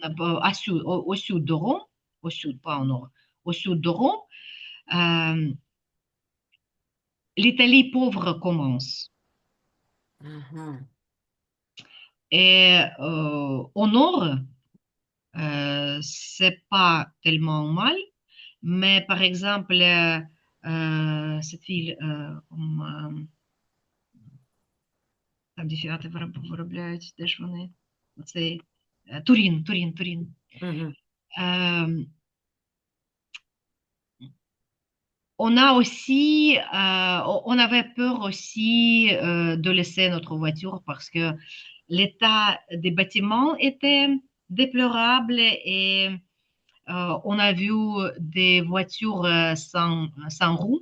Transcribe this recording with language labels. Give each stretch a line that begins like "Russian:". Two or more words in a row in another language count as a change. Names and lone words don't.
French: au sud de Rome, au sud, pas au nord, au sud de Rome, euh, l'Italie pauvre commence. Mhm. Et au nord, c'est pas tellement mal, mais par exemple, cette ville,
Ukrainian: там, де фіати виробляють, де ж вони? Оцей Турін. Mhm.
French: Euh, on a aussi, on avait peur aussi de laisser notre voiture parce que l'état des bâtiments était déplorable et on a vu des voitures sans roues